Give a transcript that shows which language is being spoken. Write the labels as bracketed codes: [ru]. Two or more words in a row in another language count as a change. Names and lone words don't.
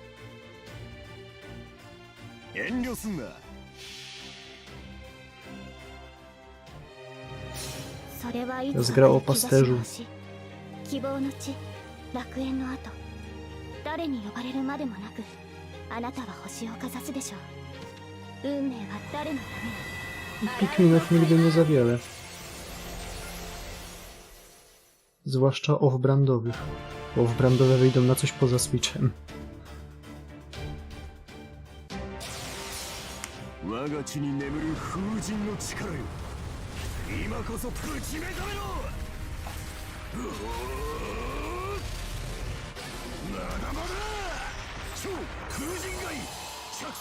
[ja] 遠慮すんな。それはいつ [pl] Zgra o pasterzu. [ja] 希望の地、楽園の後、誰に呼ばれるまでもなく、あなたは星をかざすでしょう。運命は誰のために。 [pl] Pikminów nigdy nie za wiele. Zwłaszcza off-brandowych. Off-brandowe wyjdą na coś poza Switchem. [ja] 我が地に眠る風神の力よ。今こそぶち目覚めろ。まだまだ。超風神狩り着想。